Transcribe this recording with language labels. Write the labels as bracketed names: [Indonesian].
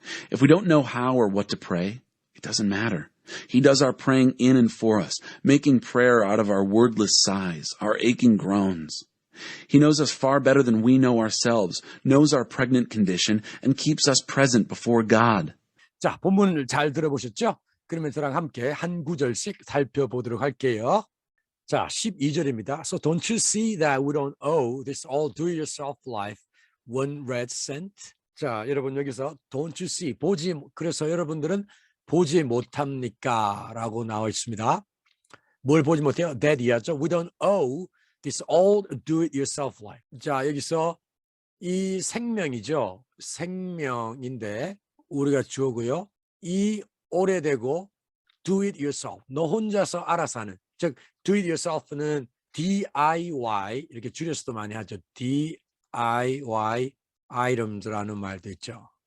[English] If we don't know how or what to pray, it doesn't matter. He does our praying in and for us, making prayer out of our wordless sighs, our aching groans. He knows us far better than we know ourselves, knows our pregnant condition, and keeps us present before God. [Korean] 자, 본문을 잘 들어보셨죠? 그러면 저랑 함께 한 구절씩 살펴보도록 할게요. 자, 12절입니다. [English] So don't you see that we don't owe this all do-it-yourself life one red cent? [Korean] 자, 여러분 여기서 [English] don't you see, [Korean] 그래서 여러분들은 보지 못합니까? 라고 나와 있습니다. 뭘 보지 못해요? That 이하죠. [English] We don't owe this all do-it-yourself life. [Korean] 자, 여기서 이 생명이죠. 생명인데 우리가 주어고요. 이 오래되고 do-it-yourself, 너 혼자서 알아서 하는, 즉 do-it-yourself는 DIY 이렇게 줄여서도 많이 하죠. DIY items,라는 말도 있죠.